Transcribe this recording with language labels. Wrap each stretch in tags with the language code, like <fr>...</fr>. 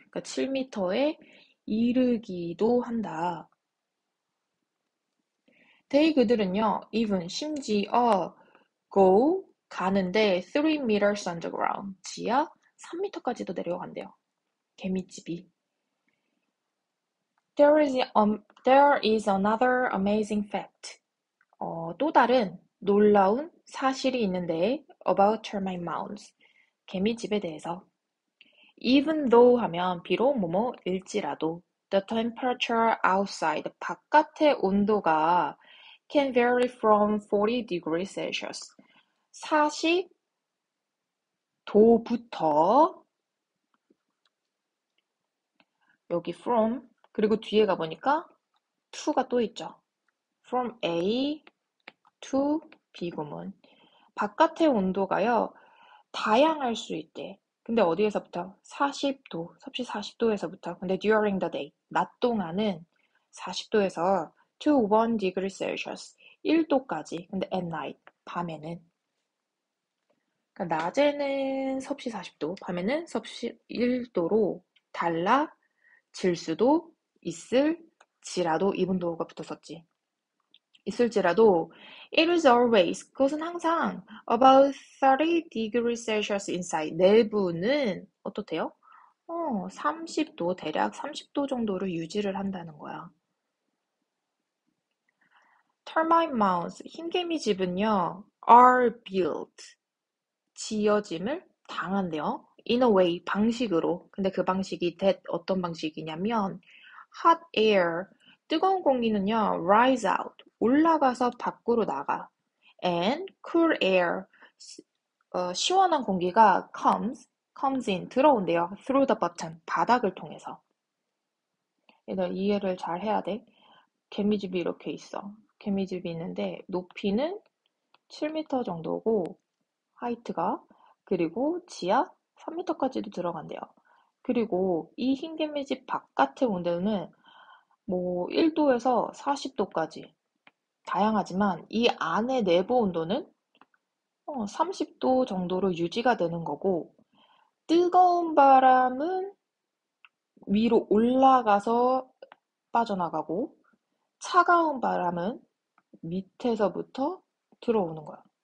<ko>그러니까 7m에 이르기도 한다. they 그들은요, even 심지어 go 가는데</ko> <en>3 meters underground,</en> <ko>지하 3m까지도 내려간대요. 개미집이.</ko> <en>There is another amazing fact.</en> <ko>또 다른 놀라운 사실이 있는데</ko> <en>about termite mounds.</en> <ko>개미집에 대해서. Even though 하면 비록 뭐뭐일지라도</ko> <en>the temperature outside</en> <ko>바깥의 온도가</ko> <en>can vary from 40 degrees Celsius</en> <ko>40도부터 여기 from 그리고 뒤에 가보니까 to가 또 있죠. from A to B 구문. 바깥의 온도가요. 다양할 수 있대. 근데 어디에서부터? 40도, 섭씨 40도에서부터. 근데</ko> <en>during the day,</en> <ko>낮 동안은 40도에서</ko> <en>to 1 degree Celsius,</en> <ko>1도까지. 근데</ko> <en>at night,</en> <ko>밤에는. 그러니까 낮에는 섭씨 40도, 밤에는 섭씨 1도로 달라질 수도 있을지라도 이분도가 붙었었지. 있을지라도</ko> <en>it is always</en> <ko>그것은 항상</ko> <en>about 30 degrees Celsius inside</en> <ko>내부는 어떻대요? 30도 대략 30도 정도를 유지를 한다는 거야.</ko> <en>termite mounds</en> <ko>흰개미 집은요</ko> <en>are built</en> <ko>지어짐을 당한대요.</ko> <en>in a way</en> <ko>방식으로. 근데 그 방식이 어떤 방식이냐면</ko> <en>hot air</en> <ko>뜨거운 공기는요</ko> <en>rise out</en> <ko>올라가서 밖으로 나가.</ko> <en>and cool air</en> <ko>시원한 공기가</ko> <en>comes in</en> <ko>들어온대요.</ko> <en>through the bottom</en> <ko>바닥을 통해서. 얘들 이해를 잘 해야 돼. 개미집이 이렇게 있어. 개미집이 있는데 높이는 7m 정도고 하이트가 그리고 지하 3m까지도 들어간대요. 그리고 이 흰개미집 바깥의 온도는 뭐 1도에서 40도까지 다양하지만 이 안의 내부 온도는 30도 정도로 유지가 되는 거고 뜨거운 바람은 위로 올라가서 빠져나가고 차가운 바람은 밑에서부터 들어오는 거야.</ko>